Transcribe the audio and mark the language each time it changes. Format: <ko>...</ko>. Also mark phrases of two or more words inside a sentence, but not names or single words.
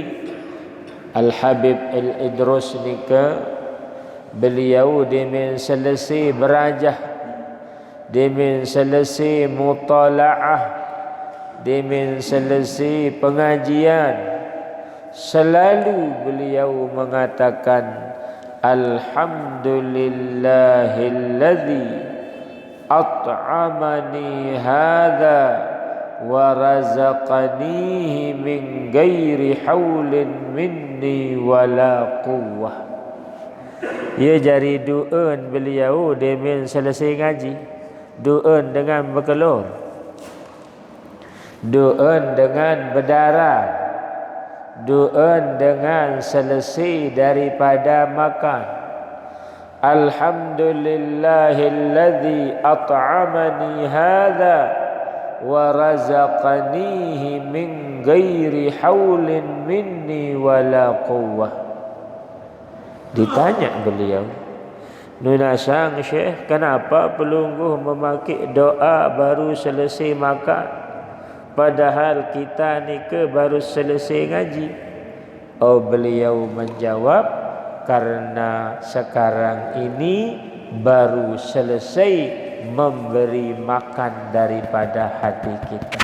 <bjn>Al-Habib Al-Idrus nika beliau demen selesai berajah, demen selesai mutalaah, demen selesai pengajian, selalu beliau mengatakan,</bjn> <ar>alhamdulillahilladzi أطعمني هذا ورزقنيه من غير حول مني ولا قوة.</ar> <bjn>Ia jari du'un beliau demen selesai ngaji, du'un dengan berkelur, du'un dengan berdarah, du'un dengan selesai daripada makan.</bjn> <ar>الحمد لله الذي أطعمني هذا ورزقنيه من غير حول مني ولا قوة.</ar> <bjn>Ditanya beliau, "Nuna sang Syekh, kenapa pelungguh memakai doa baru selesai makan, padahal kita ni baru selesai ngaji?" Oh, beliau menjawab, karena sekarang ini baru selesai memberi makan daripada hati kita.</bjn>